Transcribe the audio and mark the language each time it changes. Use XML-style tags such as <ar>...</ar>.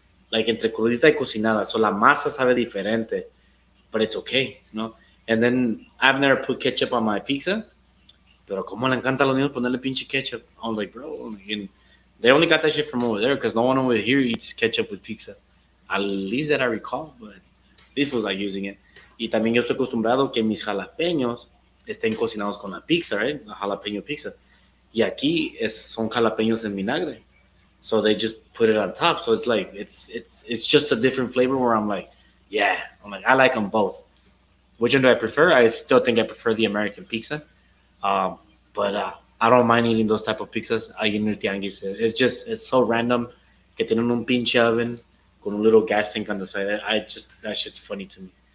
<es>Like entre crudita y cocinada. So la masa sabe diferente,</es> <en>but it's okay,</en> <es>¿no?</es> <en>And then I've never put ketchup on my pizza,</en> <es>pero como le encanta a los niños ponerle pinche ketchup.</es> <en>I was like, bro, they only got that shit from over there because no one over here eats ketchup with pizza. At least that I recall, but this was like using it.</en> <es>Y también yo estoy acostumbrado que mis jalapeños estén cocinados con la pizza,</es> <en>right? La jalapeño pizza.</en> <es>Y aquí son jalapeños en vinagre.</es> <en>So they just put it on top. So it's like, it's just a different flavor where I'm like, I like them both. Which one do I prefer? I still think I prefer the American pizza. But I don't mind eating those type of pizzas</en> <es>ahí en el tianguis.</es> <en>It's so random</en> <es>que tienen un pinche</es> <en>oven con un little gas tank on the side. That shit's funny to me.</en>